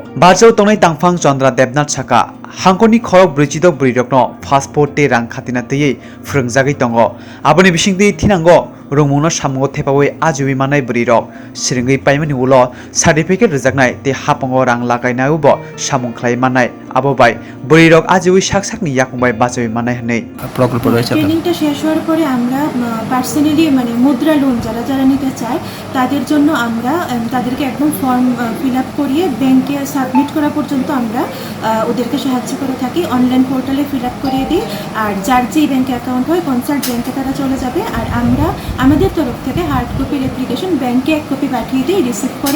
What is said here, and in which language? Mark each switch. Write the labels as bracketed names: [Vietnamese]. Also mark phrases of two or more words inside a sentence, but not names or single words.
[Kok Borok] Barjao tongnai tangphang Chandra Devnath Saka hangkoni khorok Bwrwirok Bwrwirok no passport tei rang khatina tei Phrwngjagui tongo. Aboni bisingtui thinango Phrwngmung no samungo thepawi Ajiwi manai Bwrwirok sirengui paimani ulo certificate rejaknai tei hapango rang lagainai ubo samung khlai manai abo bai Bwrwirok Ajiwi saksakni yakungbai bachawi manai hne [Bangla] প্রকল্প রয়েছে। ট্রেনিংটা শেষ হওয়ার পরে আমরা পার্সোনালি মুদ্রা লোন যারা নিতে চায় তাদের জন্য আমরা তাদেরকে একদম [English] form fill up [Bangla] করিয়ে [English] bank submit [Bangla] করা পর্যন্ত আমরা ওদেরকে সাহায্য করে থাকি। [English] online portal fill up [Bangla] করিয়ে দিই, আর যার যেই ব্যাংকে অ্যাকাউন্ট হয় কনসার্ট ব্যাংকে তারা চলে যাবে, আর আমরা আমাদের তরফ থেকে [English] hard copy application [Bangla] ব্যাংকে এক কপি পাঠিয়ে দিই রিসিভ করে।